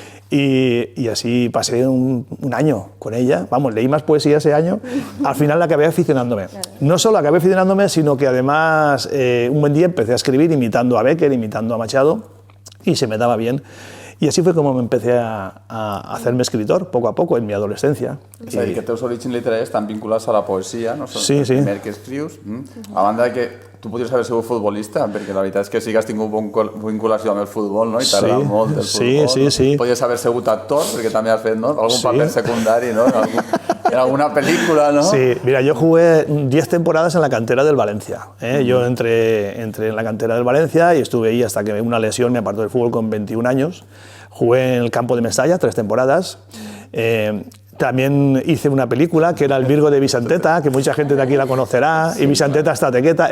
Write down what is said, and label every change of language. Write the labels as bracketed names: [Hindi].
[Spanish] Y así pasé un año con ella, leí más poesía ese año, al final acabé aficionándome. No solo acabé aficionándome, sino que además un buen día empecé a escribir imitando a Becker, imitando a Machado, y se me daba bien. Y así fue como me empecé a hacerme escritor, poco a poco, en mi adolescencia. [Catalan] És a dir, que els teus orígens literaris estan vinculats a la poesia, no? Sí. El primer que escrius. A banda que tu podries haver sigut futbolista, perquè la veritat és que sí que has tingut vinculació amb el futbol, no? I t'agrada molt el futbol. Sí. Podries haver sigut actor, perquè també has fet algun paper secundari, ¿no? [Spanish] En alguna película, ¿no? Sí, mira, yo jugué 10 temporadas en la cantera del Valencia. Yo entré en la cantera del Valencia y estuve ahí hasta que una lesión me apartó del fútbol con 21 años. Jugué en el campo de Mestalla 3 temporadas. También hice una película que era El Virgo de Vicenteta, que mucha gente de aquí la conocerá, y Vicenteta está tequeta.